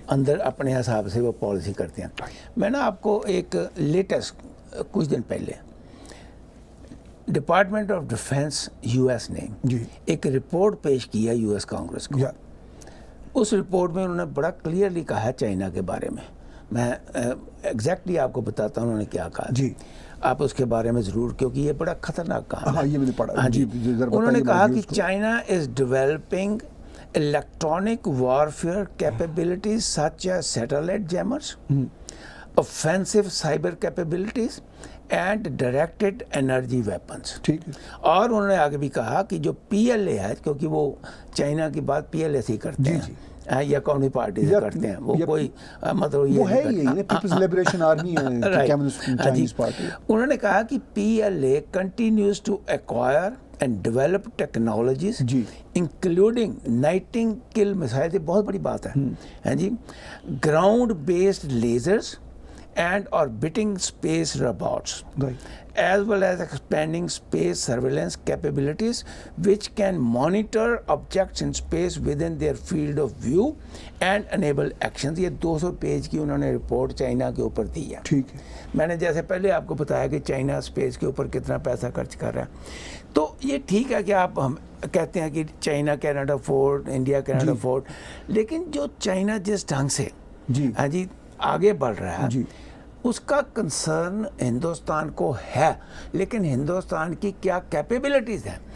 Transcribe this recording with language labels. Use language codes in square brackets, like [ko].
[ur] اندر اپنے حساب سے وہ پالیسی کرتے ہیں. میں نا آپ کو ایک لیٹسٹ کچھ دن پہلے department of defence U S نے ایک رپورٹ پیش کیا یو ایس کانگریس کو. اس رپورٹ میں انہوں نے بڑا کلیئرلی کہا ہے چائنا کے بارے میں. میں ایگزیکٹلی آپ کو بتاتا ہوں انہوں نے کیا کہا. آپ اس کے بارے میں ضرور, کیونکہ یہ بڑا خطرناک کہا ہے. یہ میں نے پڑھا. انہوں نے کہا کہ [en] China is developing electronic warfare capabilities such as satellite jammers, offensive cyber capabilities and directed energy weapons. [ur] اور انہوں نے آگے بھی کہا کہ جو پی ایل اے ہے, کیونکہ وہ چائنا کی بات پی ایل اے سے کرتے ہیں یا قومی پارٹی سے کرتے ہیں, وہ کوئی مطلب یہ ہے پیپلز لبریشن آرمی ہے چائنیز پارٹی. انہوں نے کہا کہ P L A [en] continues to acquire and develop technologies including nightingale missiles. [ur] یہ بہت بڑی بات ہے جی. [en] Ground based lasers and orbiting space robots, Right. as well as expanding space surveillance capabilities which can monitor objects in space within their field of view and enable actions. [ur] یہ 200 page کی انہوں نے report China کے اوپر دی ہے. ٹھیک ہے. میں نے جیسے پہلے آپ کو بتایا کہ چائنا اسپیس کے اوپر کتنا پیسہ خرچ کر رہا ہے, تو یہ ٹھیک ہے کہ آپ ہم کہتے ہیں کہ [en] China can't afford, India can't afford, [ur] لیکن جو چائنا جس ڈھنگ سے ہاں جی آگے بڑھ رہا ہے اس کا کنسرن ہندوستان کو ہے, لیکن ہندوستان کی کیا کیپیبلٹیز ہیں.